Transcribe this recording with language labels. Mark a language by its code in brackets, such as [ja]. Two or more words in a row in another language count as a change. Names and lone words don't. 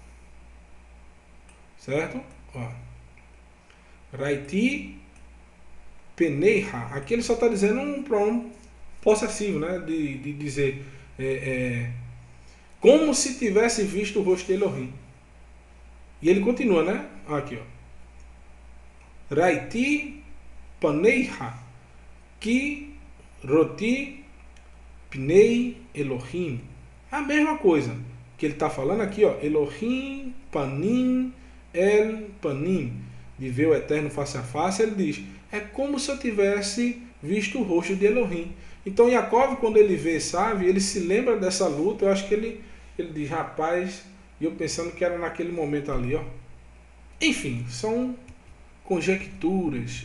[pt] Certo? Ó. [he] ראיתי פניך. [pt] Aqui ele só está dizendo um pronome possessivo, né? De dizer como se tivesse visto o rosto de Elohim. E ele continua, né? Aqui, ó. [he] ראיתי פניך כי ראות פני אלהים. [pt] A mesma coisa que ele está falando aqui, ó. [he] אלהים פנים אל פנים. [pt] De ver o Eterno face a face, ele diz, é como se eu tivesse visto o rosto de Elohim. Então Jacob, quando ele vê Esaú, ele se lembra dessa luta. Eu acho que ele diz, rapaz, e eu pensando que era naquele momento ali, ó. Enfim, são conjecturas.